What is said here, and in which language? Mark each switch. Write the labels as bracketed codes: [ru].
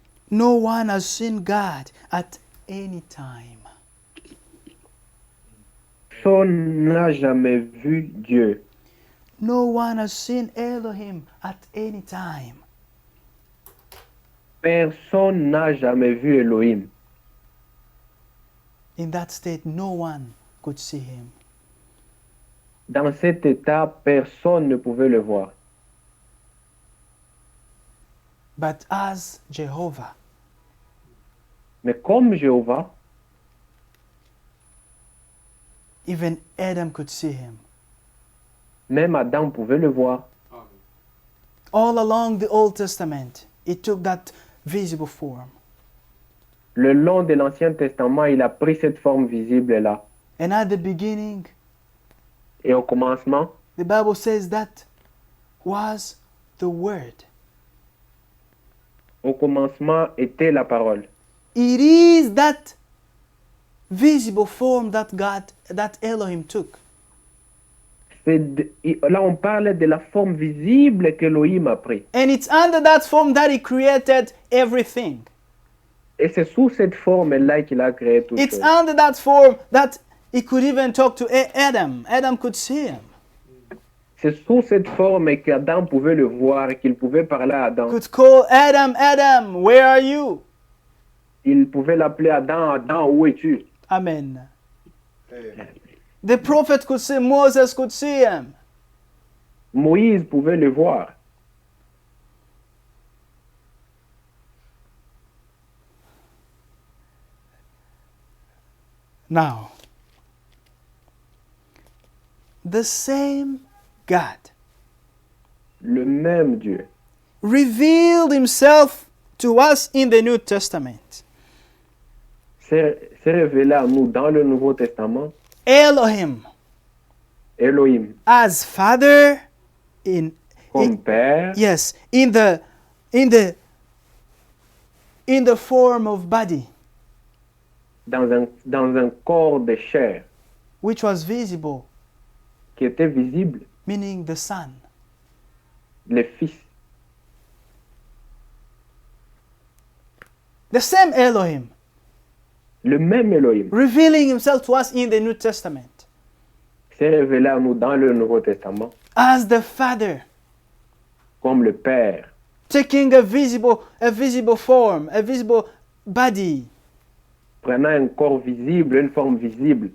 [en] No one has seen God at any time. [fr] Personne n'a jamais vu Dieu. [en] No one has seen Elohim at any time. [fr] Personne n'a jamais vu Elohim. [en] In that state, no one could see him. [fr] Dans cet état, personne ne pouvait le voir. [en] But as Jehovah, [fr] Mais comme Jéhovah, [en] even Adam could see him. [fr] même Adam pouvait le voir. [en] Amen. All along the Old Testament, it took that visible form. [fr] Le long de l'Ancien Testament, il a pris cette forme visible-là. [en] And at the beginning, [fr] Et au commencement, [en] the Bible says that was the Word. [fr] au commencement était la parole. [en] It is that visible form that Elohim took. [fr] Là, on parle de la forme visible qu'Elohim a pris. [en] And it's under that form that he created everything. [fr] Et c'est sous cette forme-là qu'il a créé tout [en] It's [fr] chose. [en] under that form that he could even talk to Adam. Adam could see him. [fr] C'est sous cette forme qu'Adam pouvait le voir et qu'il pouvait parler à Adam. [en] Could call Adam, Adam, where are you? [fr] Il pouvait l'appeler Adam, Adam, où es-tu? Amen. Amen. [en] The prophet could see, Moses could see him. [fr] Moïse pouvait le voir. [en] Now, the same God [fr] Le même Dieu [en] revealed himself to us in the New Testament. [fr] s'est révélé à nous dans le Nouveau Testament, [en] Elohim [fr] Elohim, [en] as Father in [fr] comme Père, [en] yes, in the form of body, [fr] dans un corps de chair [en] which was visible, [fr] qui était visible, [en] meaning the Son. [fr] le Fils. [en] The same Elohim [fr] Le même Elohim [en] revealing himself to us in the New Testament [fr] s'est révélé à nous dans le Nouveau Testament [en] as the Father, [fr] comme le Père, [en] taking a visible form, a visible body, [fr] prenant un corps visible, une forme visible,